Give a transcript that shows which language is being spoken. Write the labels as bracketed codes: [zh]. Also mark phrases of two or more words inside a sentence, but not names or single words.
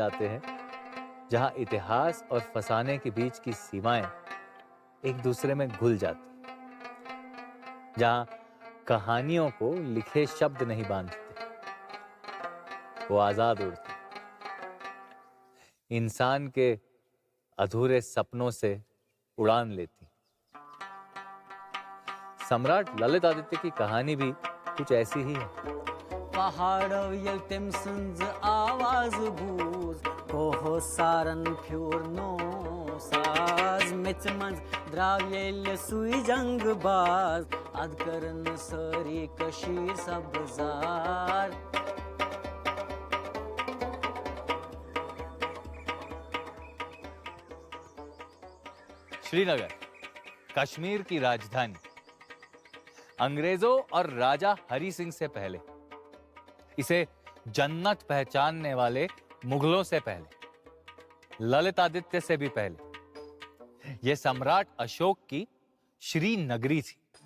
[hi] जाते हैं जहां इतिहास और फसाने के बीच की सीमाएं एक दूसरे में घुल जाती, जहां कहानियों को लिखे शब्द नहीं बांधते, वो आजाद उड़ती, इंसान के अधूरे सपनों से उड़ान लेती। सम्राट ललितादित्य की कहानी भी कुछ ऐसी ही है। [ks] पहाड़ो यल तेम सुंज आवाज बूज, कोहो सारन फ्योर नो साज, मेच मंज द्राव यल सुई जंग बाज, अदकरन सरी कशीर सब्जार। [hi] श्रीनगर, कश्मीर की राजधानी, अंग्रेजों और राजा हरि सिंह से पहले, इसे जन्नत पहचानने वाले मुगलों से पहले, ललितादित्य से भी पहले, यह सम्राट अशोक की श्रीनगरी थी।